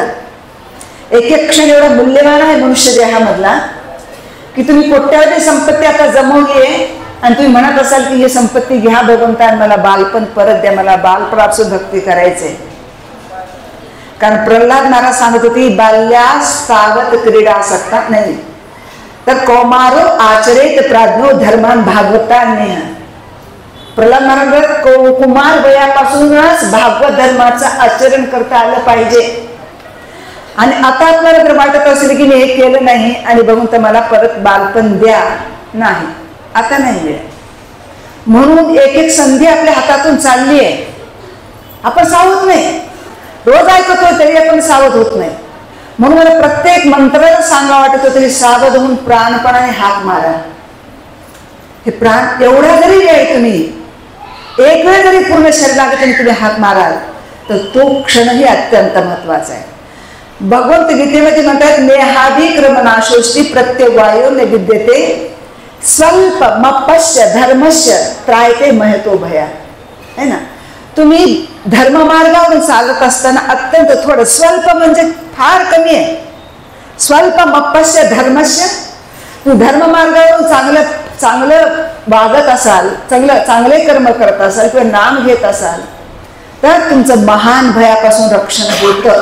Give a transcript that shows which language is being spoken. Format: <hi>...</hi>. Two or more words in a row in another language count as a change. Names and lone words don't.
<mr>एक एक क्षण एवढा मूल्यवान आहे मनुष्य देहामधला की तुम्ही कोट्यावधी संपत्ती आता जमवली आहे आणि तुम्ही म्हणत असाल की ही संपत्ती घ्या भगवंता, मला बालपण परत द्या, मला बालपणापासून भक्ती करायचंय. कारण प्रल्हाद महाराज सांगत होती</mr> <sa>बाल्यास तावत क्रीडा सकता नाही तर कौमारो आचरेत प्राज्ञो धर्मान भागवता नेह.</sa> <mr>प्रल्हाद महाराज कुमार वयापासूनच भागवत धर्माचं आचरण करता आलं पाहिजे. आणि आता आपल्याला जर वाटत असेल की मी हे केलं नाही आणि भगवंत मला परत बालपण द्या, नाही आता नाही मिळेल. म्हणून एक एक संधी आपल्या हातातून चालली आहे, आपण सावध नाही. रोज ऐकतो तरी आपण सावध होत नाही. म्हणून मला प्रत्येक मंत्राला सांगा वाटत होतं की सावध होऊन प्राणपणाने हाक मारा. हे प्राण एवढा जरी वेळ तुम्ही एक वेळ जरी पूर्ण शरीरात तुम्ही हाक माराल तर तो क्षणही अत्यंत महत्वाचा आहे. भगवंत गीतेमध्ये म्हणतात</mr> <sa>नेहाभिक्रमनाशोष्टी प्रत्यवायो न विद्यते स्वल्प मपश्य धर्मश्य त्रायते महतो भया.</sa> <hi>है ना.</hi> <mr>तुम्ही धर्ममार्गावरून चालत असताना अत्यंत थोडं, स्वल्प म्हणजे फार कमी आहे.</mr> <sa>स्वल्प मपश्य धर्मश्य,</sa> <mr>तुम्ही धर्ममार्गावरून चांगलं वागत असाल, चांगले कर्म करत असाल किंवा नाम घेत असाल तर तुमचं महान भयापासून रक्षण होतं.</mr>